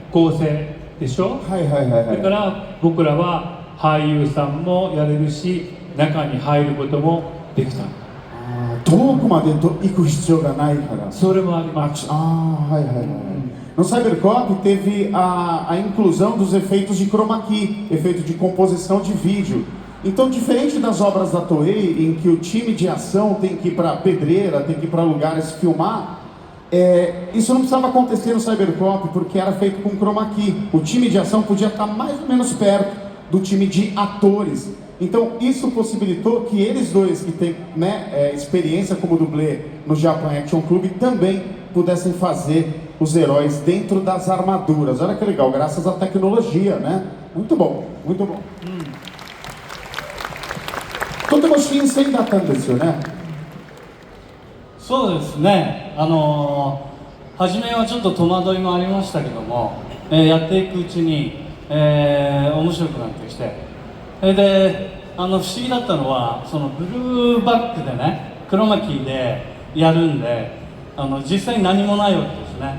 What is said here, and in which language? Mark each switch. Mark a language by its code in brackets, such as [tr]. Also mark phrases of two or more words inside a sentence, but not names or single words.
[ja] 合成でしょ。だから僕らは俳優さんもやれるし中に入ることもできた。遠くまで行く必要がないから。それもあります。 [pt] No Cybercop teve a inclusão dos efeitos de chroma key, efeito de composição de vídeo. Então, diferente das obras da Toei, em que o time de ação tem que ir para pedreira, tem que ir para lugares filmar, isso não precisava acontecer no Cybercop, porque era feito com chroma key. O time de ação podia estar mais ou menos perto do time de atores. Então, isso possibilitou que eles dois, que têm experiência como dublê no Japan Action Club, também pudessem fazer os heróis dentro das armaduras. Olha que legal, graças à tecnologia, né? Muito bom, muito bom. [ja] とても新鮮だったんですよね。そうですね。初めはちょっと戸惑いもありましたけども、やっていくうちに、面白くなってきて、で不思議だったのはそのブルーバックでね、クロマキーでやるんで、実際に何もないわけですね。